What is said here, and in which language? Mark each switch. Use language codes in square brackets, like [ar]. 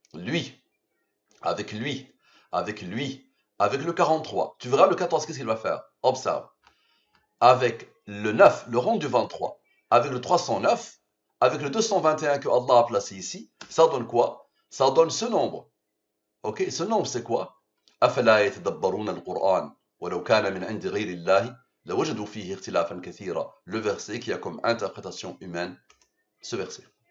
[fr] Lui, avec le 43. Tu verras le 14, qu'est-ce qu'il va faire? Observe. Avec le 9, le rang du 23, avec le 309, avec le 221 que Allah a placé ici, ça donne quoi? Ça donne ce nombre. Ok, ce nombre c'est quoi? [ar] أفلا يتدبرون القرآن ولو كان من عند غير الله لوجدوا فيه اختلافا كثيرا. [fr] Le verset qui a comme interprétation humaine ce verset.